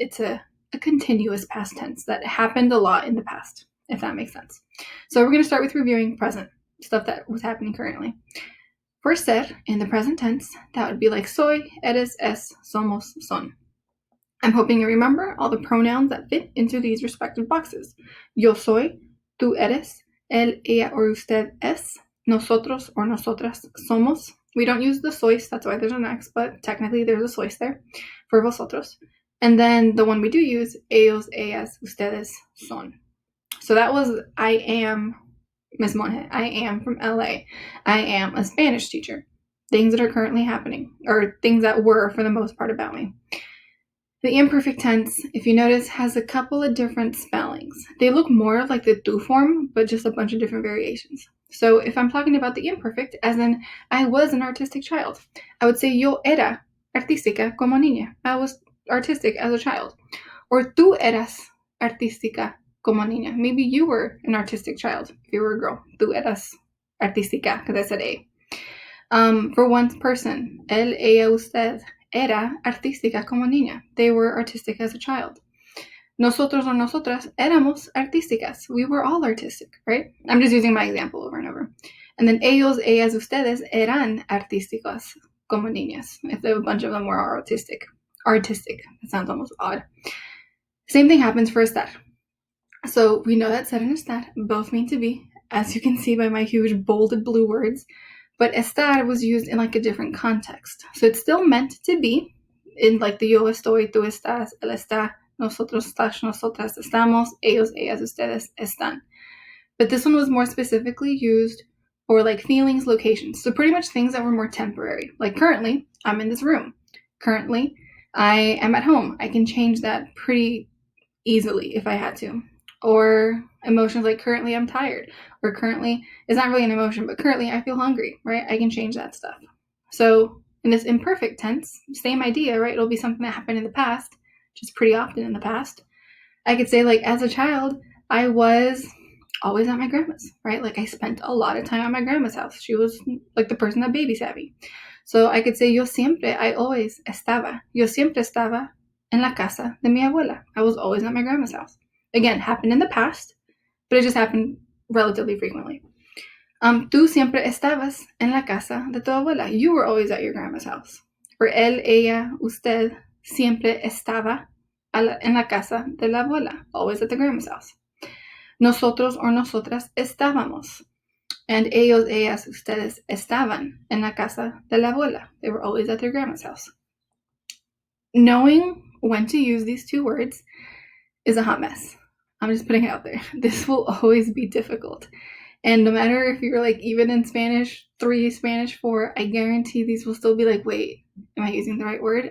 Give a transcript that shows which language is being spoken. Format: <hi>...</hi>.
<en>It's a continuous past tense that happened a lot in the past, if that makes sense. So we're going to start with reviewing present, stuff that was happening currently. For ser, in the present tense, that would be</en> <es>soy, eres, es, somos, son.</es> <en>I'm hoping you remember all the pronouns that fit into these respective boxes.</en> <es>Yo soy, tú eres, él, ella, or usted es, nosotros or nosotras somos.</es> <en>We don't use the sois, that's why there's an X, but technically there's a sois there for vosotros. And then the one we do use,</en> <es>ellos, ellas, ustedes, son.</es> <en>So that was I am Miss Monge. I am from LA. I am a Spanish teacher. Things that are currently happening, or things that were for the most part about me. The imperfect tense, if you notice, has a couple of different spellings. They look more like the tú form, but just a bunch of different variations. So if I'm talking about the imperfect, as in I was an artistic child, I would say</en> <es>yo era artística como niña.</es> <en>I was artistic as a child.</en> <es>Or tú eras artística como niña.</es> <en>Maybe you were an artistic child if you were a girl.</en> <es>Tú eras artística,</es> <en>because I said a. For one person,</en> <es>él, ella, usted era artística como niña.</es> <en>They were artistic as a child.</en> <es>Nosotros or nosotras éramos artísticas.</es> <en>We were all artistic, right? I'm just using my example over and over.</en> <es>And then ellos, ellas, ustedes eran artísticos como niñas.</es> <en>If a bunch of them were artistic. Artistic. That sounds almost odd. Same thing happens for estar. So we know that ser and estar both mean to be, as you can see by my huge bolded blue words. But estar was used in a different context. So it's still meant to be in the</en> <es>yo estoy, tú estás, él está, nosotros estás, nosotras estamos, ellos, ellas, ustedes están.</es> <en>But this one was more specifically used for feelings, locations. So pretty much things that were more temporary. Currently, I'm in this room. Currently, I am at home. I can change that pretty easily if I had to. Or emotions currently I'm tired, or currently, it's not really an emotion, but currently I feel hungry, right? I can change that stuff. So in this imperfect tense, same idea, right? It'll be something that happened in the past, which is pretty often in the past. I could say as a child, I was always at my grandma's, right? I spent a lot of time at my grandma's house. She was the person that babysat me. So I could say I always estaba.</en> <es>Yo siempre estaba en la casa de mi abuela.</es> <en>I was always at my grandma's house. Again, happened in the past, but it just happened relatively frequently.</en> <es>Tú siempre estabas en la casa de tu abuela.</es> <en>You were always at your grandma's house.</en> <es>For él, ella, usted siempre estaba en la casa de la abuela.</es> <en>Always at the grandma's house.</en> <es>Nosotros or nosotras estábamos. And ellos, ellas, ustedes estaban en la casa de la abuela.</es> <en>They were always at their grandma's house. Knowing when to use these two words is a hot mess. I'm just putting it out there. This will always be difficult. And no matter if you're even in Spanish 3, Spanish 4, I guarantee these will still be wait, am I using the right word?</en>